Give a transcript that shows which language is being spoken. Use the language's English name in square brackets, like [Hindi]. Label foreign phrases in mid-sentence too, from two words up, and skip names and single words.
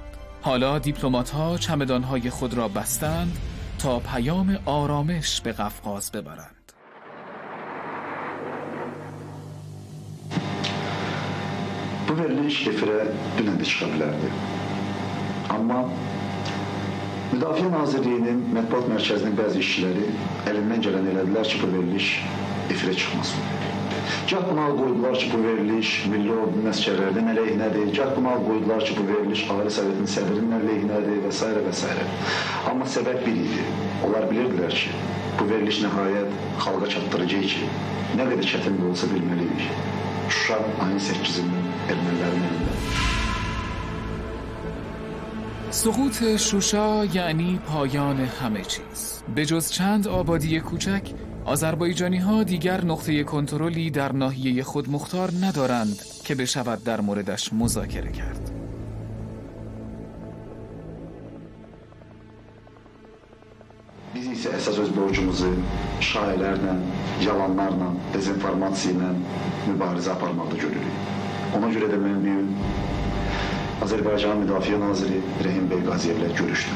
[Persian] حالا دیپلمات‌ها چمدان‌های خود را بستند تا پیام آرامش به قفقاز ببرند. [Azerbaijani] Bu verilən şifrə dünən də çıxa bilərdi. Amma Müdafiə Nazirliyinin mətbuat mərkəzinin bəzi işçiləri əlindən gələn elədilər ki, bu veriliş efirə çıxmasın. Gah buna qoydular ki, bu veriliş Milli Ordunun əsgərlərinin əleyhinədir, gah buna qoydular ki, bu veriliş Ali Sovetinin sədrinin əleyhinədir və s. və s. Amma səbəb bir idi. Onlar bilirdilər ki, bu veriliş nəhayət xalqa çatdıracaq ki, nə qədər çətin də olsa bilməliyik. Şuşa ayın 8-dən ermənilərin əlində. [Persian] سقوط شوشا یعنی پایان همه چیز. به جز چند آبادی کوچک، آذربایجانی ها دیگر نقطه کنترلی در ناحیه خود مختار ندارند که بشود در موردش مذاکره کرد. [Azerbaijani] Biz isə isə əsas öz borcumuzu şairlərlə, yalanlarla, dezinformasiya ilə mübarizə aparmaqda görürük. Ona görə də mən bir gün Azərbaycan Müdafiə Naziri Rəhim Bəy Qaziyevlə görüşdüm.